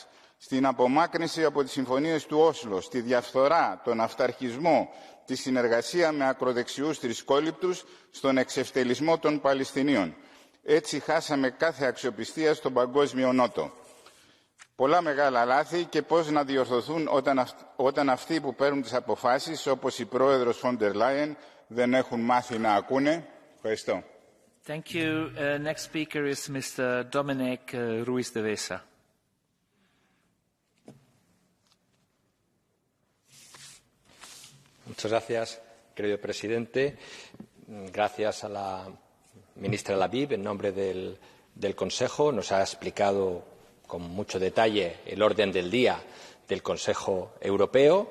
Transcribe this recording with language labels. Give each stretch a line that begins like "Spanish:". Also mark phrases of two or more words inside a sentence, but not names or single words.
Greek: Στην απομάκρυνση από τις συμφωνίες του Όσλο, στη διαφθορά, τον αυταρχισμό, τη συνεργασία με ακροδεξιούς θρησκόληπτους, στον εξευτελισμό των Παλαιστινίων. Έτσι χάσαμε κάθε αξιοπιστία στον παγκόσμιο νότο. Πολλά μεγάλα λάθη και πώς να διορθωθούν όταν αυτοί που παίρνουν τις αποφάσεις, όπως η πρόεδρος Φόντερ Λάιεν, δεν έχουν μάθει να ακούνε. Ευχαριστώ.
English: Thank you. Next speaker is Mr. Dominic Ruiz de Vesa.
Spanish: Muchas gracias, querido presidente. Gracias a la ministra Laviv, en nombre del Consejo. Nos ha explicado con mucho detalle el orden del día del Consejo Europeo.